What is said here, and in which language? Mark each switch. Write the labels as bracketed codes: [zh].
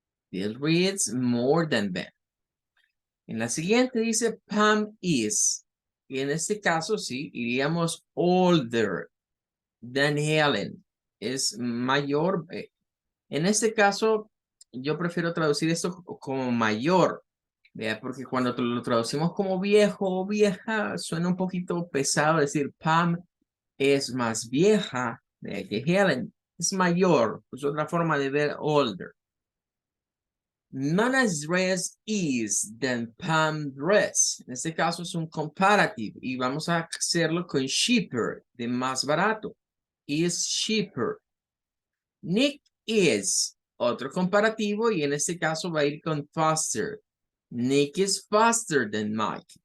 [en] Bill reads more than Ben. [es] En la siguiente dice [en] Pam is. [es] Y en este caso sí, iríamos [en] older than Helen. [es] Es mayor. En este caso, yo prefiero traducir esto como mayor. ¿Vea? Porque cuando lo traducimos como viejo o vieja, suena un poquito pesado decir Pam es más vieja que Helen. Es mayor. Es otra forma de ver older. [en] Nana's dress is than Pam dress. [es] En este caso es un comparative y vamos a hacerlo con cheaper, de más barato. [en] Is cheaper. Nick is [es] otro comparativo y en este caso va a ir con faster. [en] Nick is faster than Mike.